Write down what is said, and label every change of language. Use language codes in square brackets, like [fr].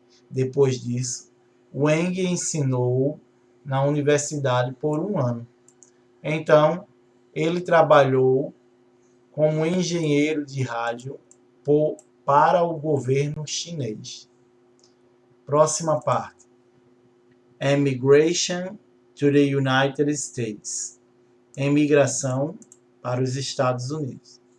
[pt] Depois disso, Wang ensinou na universidade por um ano. Então, ele trabalhou como engenheiro de rádio para o governo chinês. Próxima parte. [en] Emigration to the United States. [pt] Emigração para os Estados Unidos.